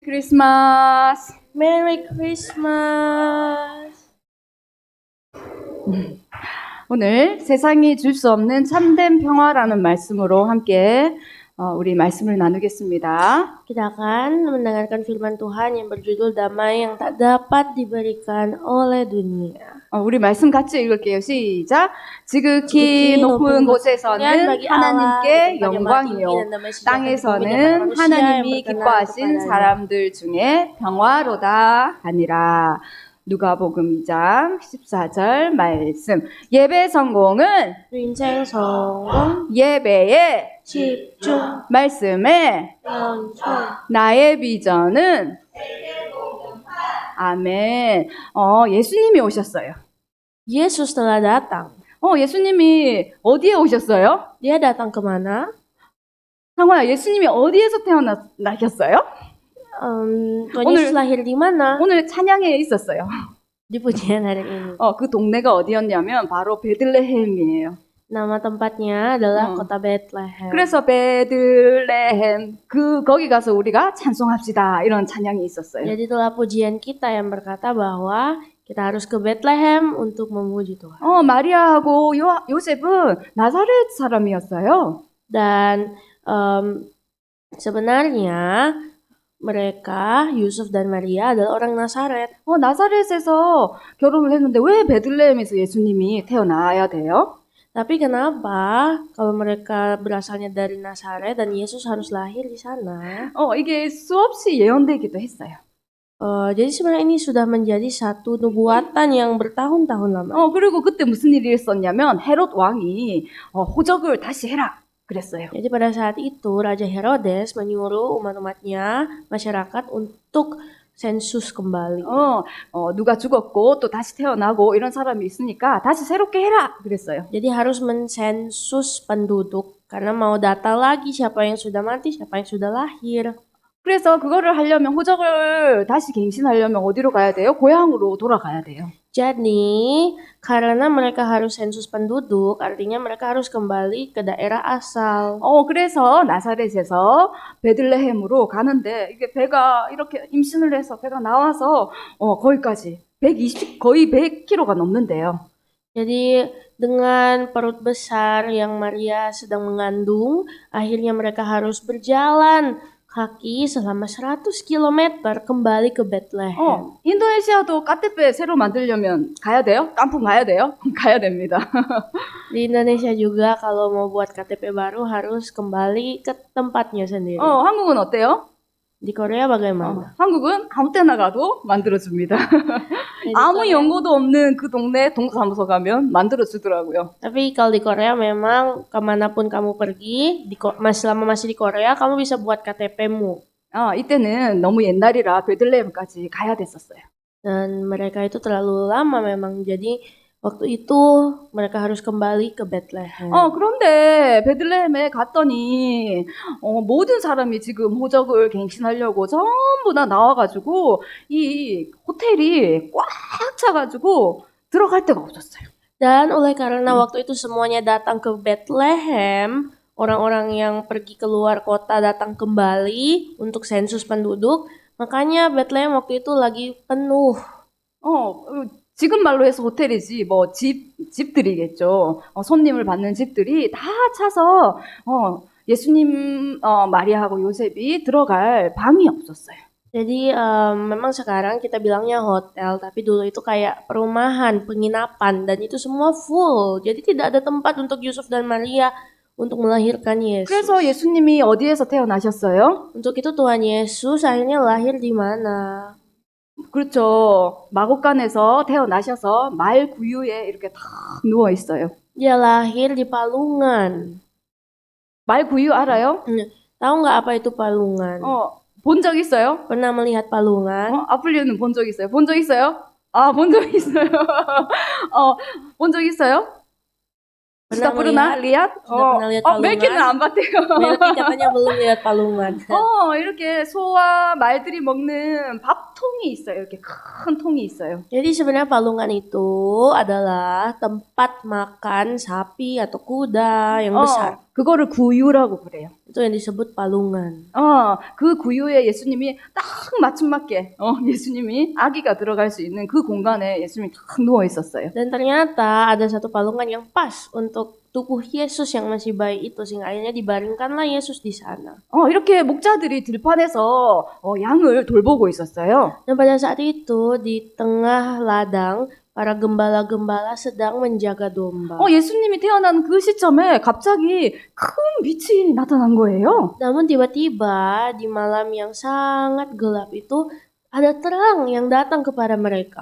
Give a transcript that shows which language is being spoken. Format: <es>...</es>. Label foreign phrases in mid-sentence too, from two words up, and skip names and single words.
<ko>크리스마스.</ko> <en>Merry Christmas.</en> <ko>오늘 세상이 줄 수 없는 참된 평화라는 말씀으로 함께 우리 말씀을 나누겠습니다.</ko> <id>Kita akan mendengarkan firman Tuhan yang berjudul damai yang tak dapat diberikan oleh dunia.</id> <ko>우리 말씀 같이 읽을게요. 시작. 지극히 높은 곳에서는 하나님께 영광이요, 땅에서는 하나님이 기뻐하신 사람들 중에 평화로다 하니라. 누가복음 2장 14절 말씀. 예배 성공은 Rincang 성공, 예배에 집중, 말씀에 연총. 나의 비전은 아멘. 예수님이 오셨어요.</ko> <id>Yesus telah datang.</id> <ko>예수님이 어디에 오셨어요?</ko> <id>Dia datang kemana?</id> <ko>상호야, 예수님이 어디에서 태어나셨어요?</ko> <id>Tuhan Yesus lahir di mana?</id> <ko>오늘 찬양에 있었어요.</ko> <id>Di pujian hari ini.</id> <ko>그 동네가 어디였냐면 바로 베들레헴이에요.</ko> <id>Nama tempatnya adalah kota Bethlehem.</id> <ko>그래서 베들레헴 거기 가서 우리가 찬송합시다 이런 찬양이 있었어요.</ko> <id>Jadi itulah pujian kita yang berkata bahwa kita harus ke Bethlehem untuk memuji Tuhan.</id> <ko>마리아하고 요셉은 나사렛 사람이었어요.</ko> <id>Dan sebenarnya mereka, Yusuf dan Maria adalah orang Nazaret.</id> <ko>나사렛에서 결혼을 했는데 왜 베들레헴에서 예수님이 태어나야 돼요?</ko> <id>Tapi kenapa kalau mereka berasalnya dari Nazaret dan Yesus harus lahir di sana?</id> <ko>이게 수없이 예언되기도 했어요.</ko> <id>Jadi sebenarnya ini sudah menjadi satu nubuatan yang bertahun-tahun lama.</id> <ko>그리고 그때 무슨 일이 있었냐면 헤롯 왕이 호적을 다시 해라 그랬어요.</ko> <id>Jadi pada saat itu Raja Herodes menyuruh umat-umatnya, masyarakat untuk sensus kembali.</id> <ko>누가 죽었고 또 다시 태어나고 이런 사람이 있으니까 다시 새롭게 해라 그랬어요.</ko> <id>Jadi harus mensensus penduduk karena mau data lagi siapa yang sudah mati, siapa yang sudah lahir.</id> <ko>그래서 그거를 하려면 호적을 다시 갱신하려면 어디로 가야 돼요? 고향으로 돌아가야 돼요.</ko> <id>Jadi karena mereka harus sensus penduduk, artinya mereka harus kembali ke daerah asal.</id> <ko>그래서 나사렛에서 베들레헴으로 가는데 이게 배가 이렇게 임신을 해서 배가 나와서 거기까지 거의 100km가 넘는데요.</ko> <id>Jadi dengan perut besar yang Maria sedang mengandung, akhirnya mereka harus berjalan kaki selama 100 km kembali ke Bethlehem.</id> <ko>인도네시아도 카테페 새로 만들려면 가야 돼요? 깐풍 가야 돼요? 가야 됩니다.</ko> <id>Di Indonesia juga kalau mau buat KTP baru harus kembali ke tempatnya sendiri.</id> <ko>한국은 어때요?</ko> <id>Di Korea bagaimana?</id> <ko>한국은 아무 때나 가도 만들어줍니다. 아무 연고도 없는 그 동네 동사무소 가면 만들어주더라고요.</ko> <id>Tapi kalau di Korea memang kemanapun kamu pergi, selama masih di Korea, kamu bisa buat KTP-mu.</id> <ko>이때는 너무 옛날이라 베들레헴까지 가야 됐었어요.</ko> <id>Dan mereka itu terlalu lama memang, jadi waktu itu mereka harus kembali ke Bethlehem.</id> <ko>그런데 베들레헴에 갔더니 모든 사람이 지금 호적을 갱신하려고 전부 다 나와가지고 이 호텔이 꽉 차가지고 들어갈 데가 없었어요.</ko> <id>Dan oleh karena waktu itu semuanya datang ke Bethlehem, orang-orang yang pergi keluar kota datang kembali untuk sensus penduduk, makanya Bethlehem waktu itu lagi penuh.</id> <ko>지금 말로 해서 호텔이지 집들이겠죠. 손님을 받는 집들이 다 차서 예수님 마리아하고 요셉이 들어갈 방이 없었어요.</ko> <id>Jadi memang sekarang kita bilangnya hotel, tapi dulu itu kayak perumahan, penginapan, dan itu semua full. Jadi tidak ada tempat untuk Yusuf dan Maria untuk melahirkan Yesus.</id> <ko>그래서 예수님이 어디에서 태어나셨어요?</ko> <id>Untuk itu Tuhan Yesus akhirnya lahir di mana?</id> <ko>그렇죠. 마곡간에서 태어나셔서 말 구유에 이렇게 탁 누워 있어요.</ko> <id>Dia lahir di palungan.</id> <ko>말 구유 알아요?</ko> <id>Tahu nggak apa itu palungan?</id> <ko>본 적 있어요?</ko> <id>Pernah melihat palungan?</id> <ko>아플리오는 본 적 있어요? 본 적 있어요? 본 적 있어요. 본 적 있어요?</ko> <id>Pernah sudah pernah lihat? Sudah pernah lihat palungan?</id> <ko>멜키는 안 봤대요.</ko> <id>Melki katanya belum lihat palungan.</id> <ko>이렇게 소와 말들이 먹는 밥통이 있어요. 이렇게 큰 통이 있어요.</ko> <id>Jadi sebenarnya palungan itu adalah tempat makan sapi atau kuda yang besar.</id> <ko>그거를 구유라고 그래요.</ko> <id>itu yang disebut palungan.</id> <ko>그 구유에 예수님이 딱 맞춤맞게 예수님이 아기가 들어갈 수 있는 그 공간에 예수님이 딱 누워 있었어요.</ko> <id>Dan ternyata ada satu palungan yang pas untuk tubuh Yesus yang masih bayi itu, sehingga akhirnya dibaringkanlah Yesus di sana.</id> <ko>이렇게 목자들이 들판에서 양을 돌보고 있었어요.</ko> <id>Dan pada saat itu di tengah ladang para gembala-gembala sedang menjaga domba.</id> <ko>예수님이 태어난 그 시점에 갑자기 큰 빛이 나타난 거예요.</ko> <id>Namun tiba-tiba di malam yang sangat gelap itu ada terang yang datang kepada mereka.</id>